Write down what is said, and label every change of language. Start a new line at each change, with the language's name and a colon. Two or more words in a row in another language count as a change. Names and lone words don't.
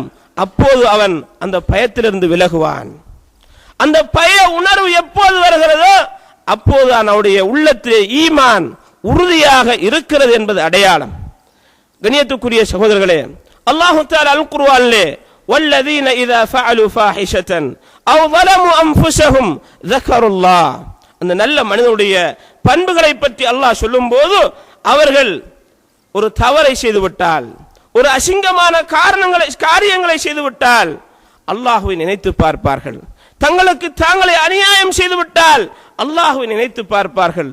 Tamil: அப்போது அவன் அந்த பயத்திலிருந்து விலகுவான். அந்த பய உணர்வு எப்போது வருகிறதோ அப்போது அவனுடைய உள்ளத்திலே ஈமான் உறுதியாக இருக்கிறது என்பது அடையாளம். கண்ணியத்துக்குரிய சகோதரர்களே, அல்லாஹ் தஆலா அல் குர்ஆனிலே
Arabic: والذين إذا فعلوا فاحشة أو ظلموا أنفسهم ذكروا الله,
Tamil: அந்த நல்ல மனிதனுடைய பண்புகளை பற்றி அல்லாஹ் சொல்லும்போது அவர்கள் ஒரு தவறை செய்துவிட்டால், ஒரு அசிங்கமான காரியங்களை செய்துவிட்டால் அல்லாஹ்வை நினைத்து பார்ப்பார்கள். தங்களுக்கு தாங்களே அநியாயம் செய்துவிட்டால் அல்லாஹ்வை நினைத்து பார்ப்பார்கள்.